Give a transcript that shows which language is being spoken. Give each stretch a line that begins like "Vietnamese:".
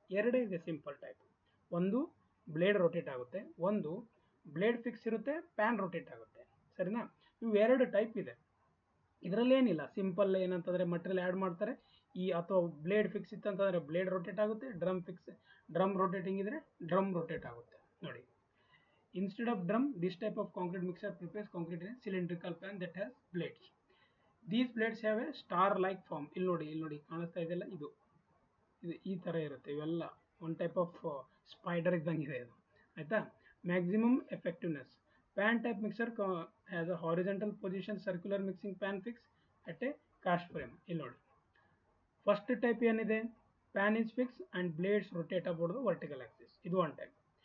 Kannada: ಎರಡೇ ಇದೆ simple type. ಒಂದು ಬ್ಲೇಡ್ ರೊಟೇಟ್ ಆಗುತ್ತೆ, ಒಂದು ಬ್ಲೇಡ್ ಫಿಕ್ಸ್ ಇರುತ್ತೆ, ಪ್ಯಾನ್ ರೊಟೇಟ್ ಆಗುತ್ತೆ, ಸರಿನಾ. ಇವು ಎರಡು ಟೈಪ್ ಇದೆ. ಇದರಲ್ಲೇನಿಲ್ಲ, ಸಿಂಪಲ್ ಏನಂತಂದರೆ ಮಟೀರಿಯಲ್ ಆ್ಯಡ್ ಮಾಡ್ತಾರೆ. ಅಥವಾ ಬ್ಲೇಡ್ ಫಿಕ್ಸ್ ಇತ್ತಂತಂದರೆ ಬ್ಲೇಡ್ ರೊಟೇಟ್ ಆಗುತ್ತೆ, ಡ್ರಮ್ ರೊಟೇಟಿಂಗ್ ಇದ್ದರೆ ಡ್ರಮ್ ರೊಟೇಟ್ ಆಗುತ್ತೆ ನೋಡಿ.
English: Instead of drum, this type of concrete mixer prepares concrete in a cylindrical pan that has blades. These blades have a star-like form.
Kannada: ಇಲ್ಲಿ ನೋಡಿ ಕಾಣಿಸ್ತಾ ಇದೆಯಲ್ಲ, ಇದು ಈ ಥರ ಇರುತ್ತೆ. ಇವೆಲ್ಲ
English: one type of spider
Kannada: ಇದ್ದಂಗಿದೆ ಇದು ಆಯಿತಾ.
English: Maximum effectiveness. Pan type mixer has a horizontal position circular mixing pan fix at a cast frame.
Kannada: ಇಲ್ಲಿ ನೋಡಿ,
English: First type ಏನಿದೆ, pan is fix and blades rotate about the vertical axis, ಇದು one type.